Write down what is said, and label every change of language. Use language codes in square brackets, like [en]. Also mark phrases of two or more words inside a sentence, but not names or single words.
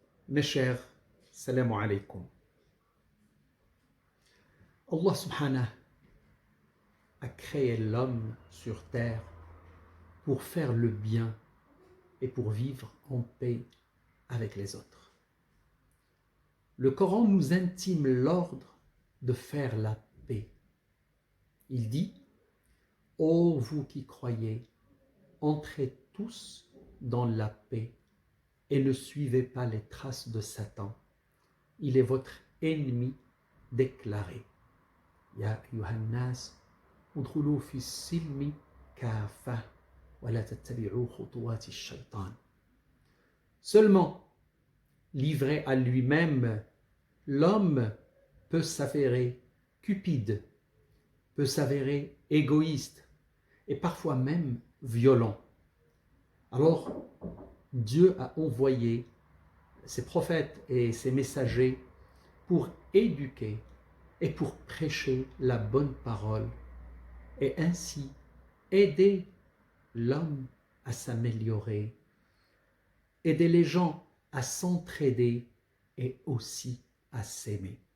[fr] Mes chers, [ar] سلام عليكم. الله سبحانه [fr] a créé l'homme sur terre pour faire le bien et pour vivre en paix avec les autres. Le Coran nous intime l'ordre de faire la paix. Il dit « Ô vous qui croyez, entrez tous dans la paix et ne suivez pas les traces de Satan. Il est votre ennemi déclaré. » [ar] يا أيها الناس ادخلوا في السلم كافة ولا تتبعوا خطوات الشيطان. [fr] Seulement, livré à lui-même, l'homme peut s'avérer cupide, peut s'avérer égoïste et parfois même violent. Alors, Dieu a envoyé ses prophètes et ses messagers pour éduquer et pour prêcher la bonne parole et ainsi aider l'homme à s'améliorer, aider les gens à s'entraider et aussi à s'aimer.